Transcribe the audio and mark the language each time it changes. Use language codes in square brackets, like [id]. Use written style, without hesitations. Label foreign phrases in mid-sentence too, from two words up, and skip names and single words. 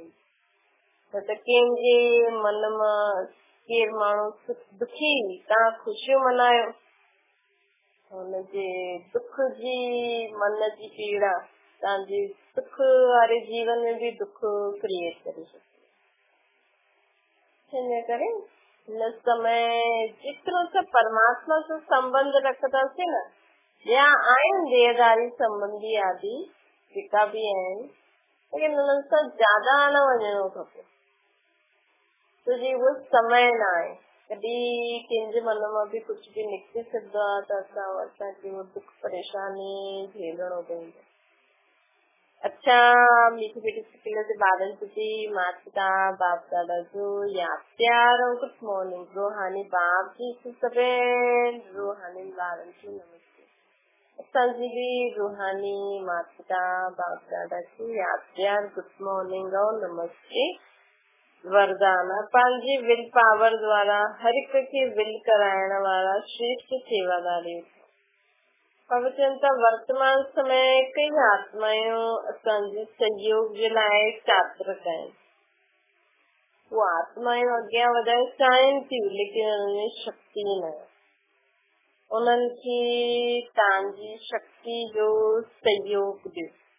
[sd] न त कंहिंजे मन मां केरु माण्हू दुखी, तव्हां ख़ुशियूं मल्हायो, हुनजे दुख जी मन जी पीड़ा तव्हांजे सुख वारे जीवन में बि दुख क्रिएट करे सघे। हिन करे हिन समय जेतिरो त परमात्मा सां संबंध रखंदासीं न, या आहिनि देहदारी संबंधी आदि जेका बि आहिनि, लेकिन हुननि सां ज्यादा न वञिणो खपे, छोजी उहो समय न आहे। कॾहिं कंहिंजे मन मां बि कुझु बि निकिरी सघंदो आहे त असांखे उहो दुख परेशानी झेलणो पवंदो। अच्छा, मीठी मीठी सिकिल जे ॿारनि प्रति माता पिता बाप दादा जो यादि प्यार और [en] good morning. [sd] रूहानी बाप जी सभिनी रूहानी ॿारनि खे नमस्ते। असांजी बि रूहानी माता पिता बाप दादा खे यादि प्यार [en] good morning [sd] और नमस्ते। वरदान पंहिंजी [en] will power [sd] द्वारा हर हिक खे विल कराइण वारा श्रेष्ठ सेवादारी। पवित्र वर्तमान समय कई आत्मायूं असांजे सहयोग जे लाइ चातरक आहिनि। वो आत्मायूं अॻियां वधण चाहिनि थियूं, लेकिन उनमें शक्ति न आहे। उन्हनि खे तव्हांजी शक्ति जो सहयोग ॾियो।